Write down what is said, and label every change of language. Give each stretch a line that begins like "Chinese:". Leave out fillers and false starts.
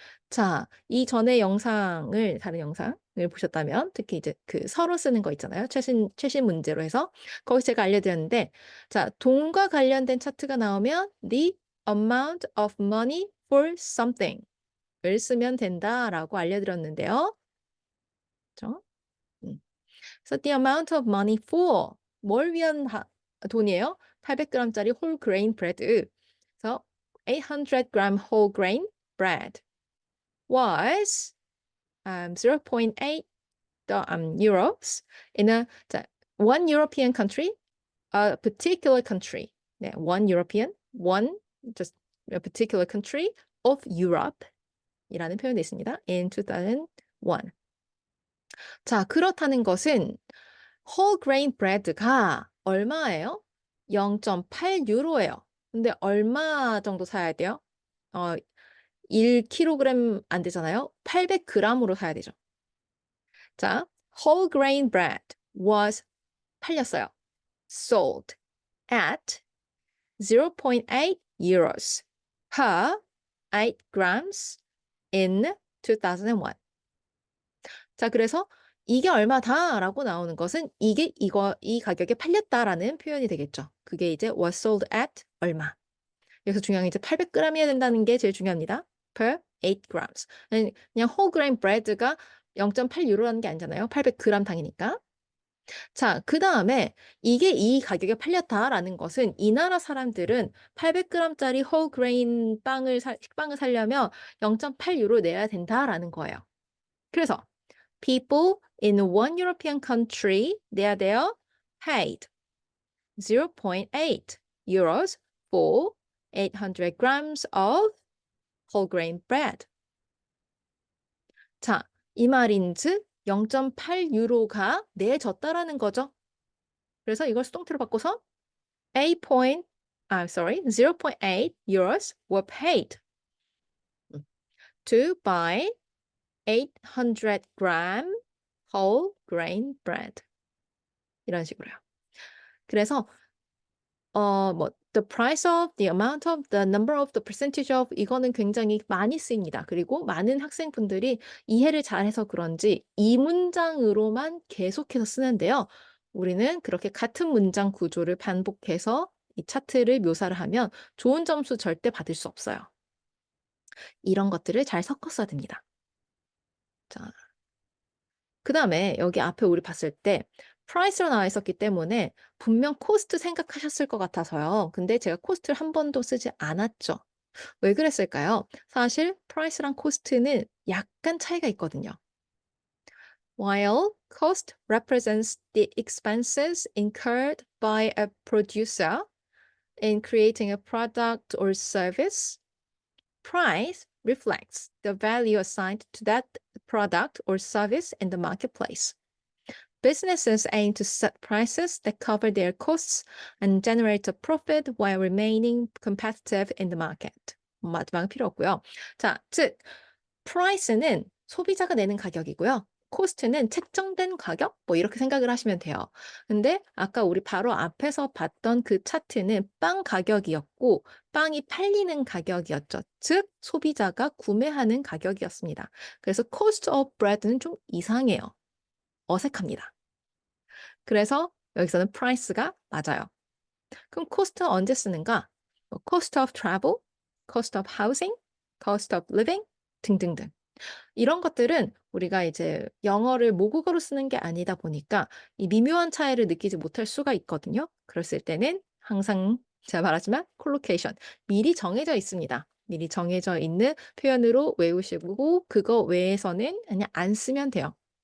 Korean: 자, 이전의 영상을 다른 영상을 보셨다면 특히 이제 그 서로 쓰는 거 있잖아요. 최신 문제로 해서 거기서 제가 알려드렸는데 자, 돈과 관련된 차트가 나오면
English: the amount of money for something
Korean: 을 쓰면 된다라고 알려드렸는데요. 그렇죠?
English: So the amount of money for
Korean: 뭘 위한 돈이에요?
English: 800g짜리 whole grain bread. 그래서 800g whole grain bread was 0.8 euros in 자, one European country, a particular country. 네, one European, one just a particular country of Europe
Korean: 이라는 표현이 있습니다.
English: in 2001.
Korean: 자, 그렇다는 것은 whole grain bread가 얼마예요? 0.8유로예요. 근데 얼마 정도 사야 돼요? 1kg 안 되잖아요. 800g으로 사야 되죠.
English: 자, whole grain bread was
Korean: 팔렸어요.
English: sold at 0.8 euros per 8 grams in 2001.
Korean: 자, 그래서 이게 얼마다라고 나오는 것은 이 가격에 팔렸다라는 표현이 되겠죠. 그게 이제
English: was sold at
Korean: 얼마. 여기서 중요한 게 이제 800g이어야 된다는 게 제일 중요합니다.
English: per 8 grams.
Korean: 그냥 whole grain bread가 0.8유로라는 게 아니잖아요. 800g 당이니까. 자, 그 다음에 이게 이 가격에 팔렸다라는 것은 이 나라 사람들은 800g짜리 whole grain 식빵을 사려면 0.8유로 내야 된다라는 거예요.
English: 그래서 people in one European country
Korean: 내야 돼요.
English: paid 0.8 euros for 800 grams of whole grain bread.
Korean: 자, 이 말인즉 0.8유로가 내졌다라는 거죠. 그래서 이걸 수동태로 바꿔서
English: 0.8 euros were paid to buy 800g whole grain bread.
Korean: 이런 식으로요.
English: 그래서 the price of, the amount of, the number of, the percentage of
Korean: 이거는 굉장히 많이 쓰입니다. 그리고 많은 학생분들이 이해를 잘해서 그런지 이 문장으로만 계속해서 쓰는데요. 우리는 그렇게 같은 문장 구조를 반복해서 이 차트를 묘사를 하면 좋은 점수 절대 받을 수 없어요. 이런 것들을 잘 섞었어야 됩니다. 자, 그 다음에 여기 앞에 우리 봤을 때 price로 나와 있었기 때문에 분명 코스트 생각하셨을 것 같아서요. 근데 제가 코스트를 한 번도 쓰지 않았죠. 왜 그랬을까요? 사실 price랑 코스트는 약간 차이가 있거든요.
English: While cost represents the expenses incurred by a producer in creating a product or service, price reflects the value assigned to that product or service in the marketplace. Businesses aim to set prices that cover their costs and generate a profit while remaining competitive in the market.
Korean: 마지막은 필요 없고요. 자, 즉 price는 소비자가 내는 가격이고요. cost는 책정된 가격? 뭐 이렇게 생각을 하시면 돼요. 근데 아까 우리 바로 앞에서 봤던 그 차트는 빵 가격이었고 빵이 팔리는 가격이었죠. 즉 소비자가 구매하는 가격이었습니다. 그래서
English: cost of bread
Korean: 는 좀 이상해요. 어색합니다. 그래서 여기서는 price가 맞아요. 그럼 cost 언제 쓰는가?
English: cost of travel, cost of housing, cost of living 등등등.
Korean: 이런 것들은 우리가 이제 영어를 모국어로 쓰는 게 아니다 보니까 이 미묘한 차이를 느끼지 못할 수가 있거든요. 그랬을 때는 항상 제가 말하지만 콜로케이션 미리 정해져 있습니다. 미리 정해져 있는 표현으로 외우시고 그거 외에서는 그냥 안 쓰면 돼요.